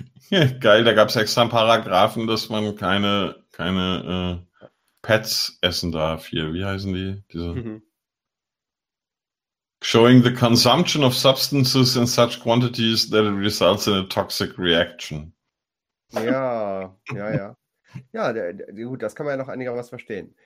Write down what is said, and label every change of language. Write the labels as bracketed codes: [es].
[de] Ja, geil, da gab es extra Paragraphen, dass man keine Pets essen darf hier. Wie heißen die? Diese? [en] Showing the consumption of substances in such quantities that it results in a toxic reaction. [de] Ja. Ja, gut, das kann man ja noch einigermaßen verstehen.